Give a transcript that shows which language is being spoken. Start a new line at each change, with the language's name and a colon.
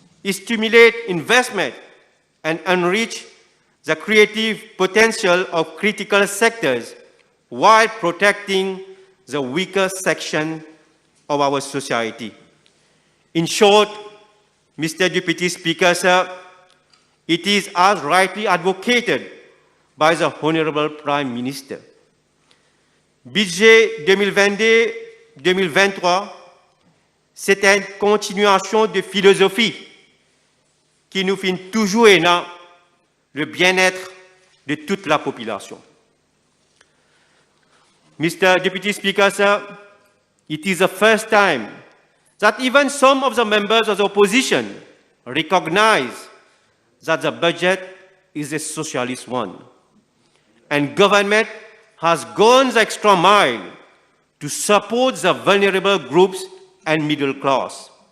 English: stimulate investment and enrich the creative potential of critical sectors while protecting the weaker section of our society. In short, Mr. Deputy Speaker, sir, it is as rightly advocated by the Honorable Prime Minister.
French: Budget 2022-2023, c'est une continuation de philosophie qui nous fait toujours aimer le bien-être de toute la population.
English: Mr. Deputy Speaker, sir, it is the first time that even some of the members of the opposition recognize that the budget is a socialist one. And government has gone the extra mile to support the vulnerable groups and middle class.